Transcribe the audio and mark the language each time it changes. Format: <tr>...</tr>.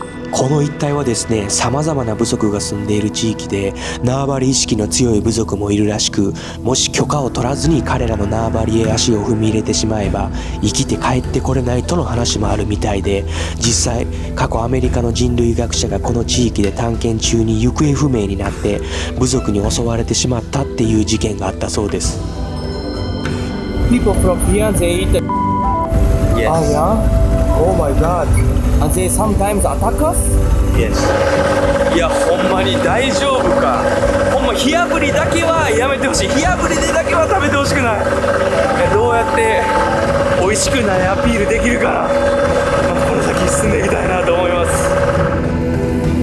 <ja>この一帯はですね、様々な部族が住んでいる地域で、縄張り意識の強い部族もいるらしく、もし許可を取らずに彼らの縄張りへ足を踏み入れてしまえば生きて帰ってこれないとの話もあるみたいで、実際過去アメリカの人類学者がこの地域で探検中に行方不明になって部族に襲われてしまったっていう事件があったそうです。</ja> <en>People from here they eat Yes. Oh yeah? Oh my god. And they sometimes attack us? Yes.</en> <ja>いやほんまに大丈夫か。ほんま火あぶりだけはやめてほしい。火あぶりでだけは食べてほしくない。どうやって美味しくないアピールできるかな、この先進んでいきたいなと思います。</ja>